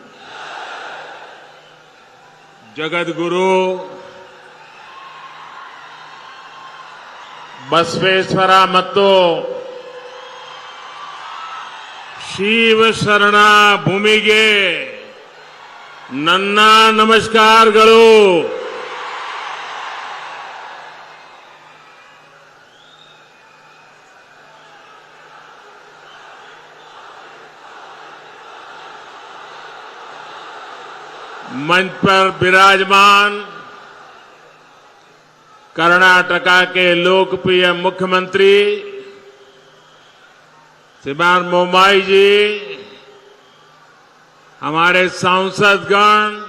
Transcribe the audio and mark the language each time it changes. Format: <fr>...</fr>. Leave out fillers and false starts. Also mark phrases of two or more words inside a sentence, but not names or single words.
<kn>जगत गुरु बसवेश्वर ಮತ್ತು ಶಿವ ಶರಣ ಭೂಮಿಗೆ ನನ್ನ ನಮಸ್ಕಾರಗಳು.</kn> <hi>मंच पर विराजमान कर्नाटका के लोकप्रिय मुख्यमंत्री श्रीमान बोम्माई जी, हमारे सांसदगण,</hi>